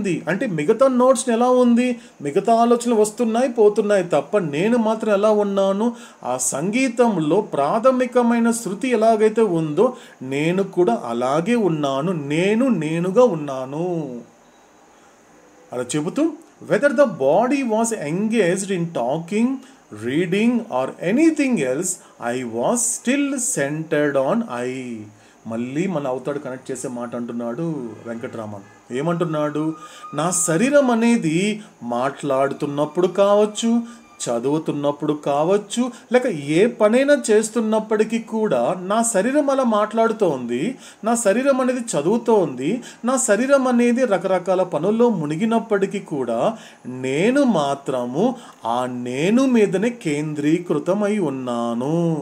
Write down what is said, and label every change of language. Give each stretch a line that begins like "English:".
Telugu: అంటే మిగతా నోట్స్ని ఎలా ఉంది, మిగతా ఆలోచనలు వస్తున్నాయి పోతున్నాయి తప్ప నేను మాత్రం ఎలా ఉన్నాను, ఆ సంగీతంలో ప్రాథమికమైన శృతి ఎలాగైతే ఉందో నేను కూడా అలాగే ఉన్నాను, నేనుగా ఉన్నాను అలా చెబుతూ,
English: Whether the body was engaged in talking reading or anything else, I was still centered on I.
Telugu: మళ్ళీ మన అవతాడు కనెక్ట్ చేసే మాట అంటున్నాడు వెంకటరామన్. ఏమంటున్నాడు? నా శరీరం అనేది మాట్లాడుతున్నప్పుడు కావచ్చు, చదువుతున్నప్పుడు కావచ్చు, లేక ఏ పనైనా చేస్తున్నప్పటికీ కూడా నా శరీరం అలా మాట్లాడుతోంది, నా శరీరం అనేది చదువుతోంది, నా శరీరం అనేది రకరకాల పనుల్లో మునిగినప్పటికీ కూడా నేను మాత్రము ఆ నేను మీదనే కేంద్రీకృతమై ఉన్నాను.